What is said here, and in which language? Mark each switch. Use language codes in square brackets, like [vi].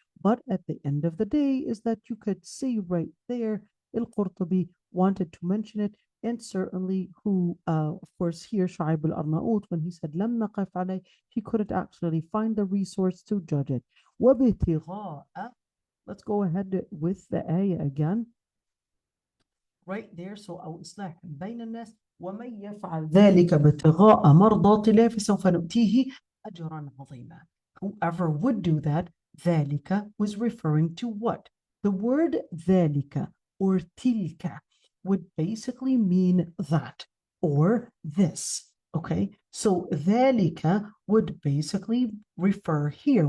[en] But at the end of the day is that you could see right there, Al-Qurtubi wanted to mention it, and certainly of course here, Shu'aib al-Arnaut, when he said [ar] لم نقف عليه, [en] he couldn't actually find the resource to judge it. [ar] وَبِتِغَاءَ. [en] Let's go ahead with the ayah again. Right there, so [ar] أو إصلاح بين الناس ومن يفعل ذلك ابتغاء مرضات الله فسوف نؤتيه أجرا عظيما. [en] Whoever would do that, ذلك was referring to what? The word ذلك or tilka would basically mean that or this. Okay, so ذلك would basically refer here.